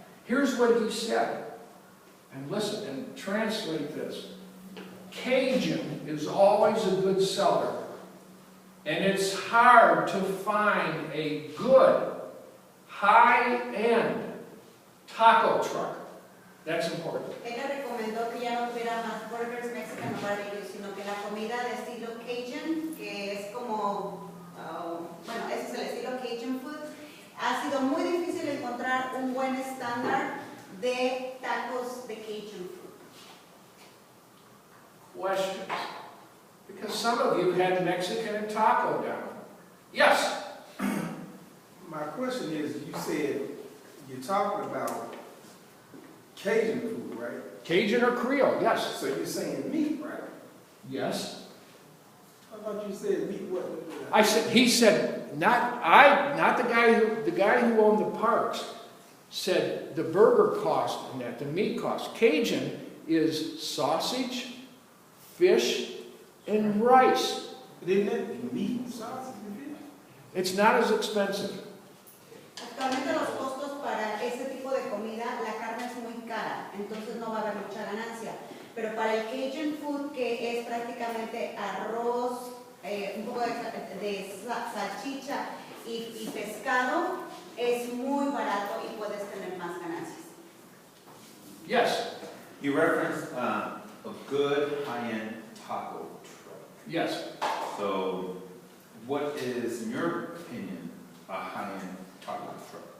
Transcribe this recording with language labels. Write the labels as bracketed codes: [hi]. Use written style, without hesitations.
[en] Here's what he said. And listen, and translate this. Cajun is always a good seller. And it's hard to find a good, high-end taco truck. That's important. [es] Él le recomendó que ya no tuviera más burgers, Mexican o barbecue, sino que la comida de estilo Cajun, que es como, bueno, ese es el estilo Cajun food, ha sido muy difícil encontrar un buen estándar de tacos de Cajun food. [en] Questions? Because some of you had Mexican and taco down. Yes? My question is, you said you're talking about Cajun food, right? Cajun or Creole, yes. So you're saying meat, right? Yes. I thought you said meat wasn't. I said, he said, not the guy who owned the parks said the burger cost and that, the meat cost. Cajun is sausage, fish, and rice. But isn't that meat, sausage, and fish? It's not as expensive. [es] Actualmente los costos para ese tipo de comida, la carne es muy cara, entonces no va a haber mucha ganancia. Pero para el Cajun food, que es prácticamente arroz, un poco de salchicha y pescado, es muy barato y puedes tener más ganancias. [en] Yes. You referenced a good high-end taco truck. Yes. So, in your opinion, a high-end taco truck?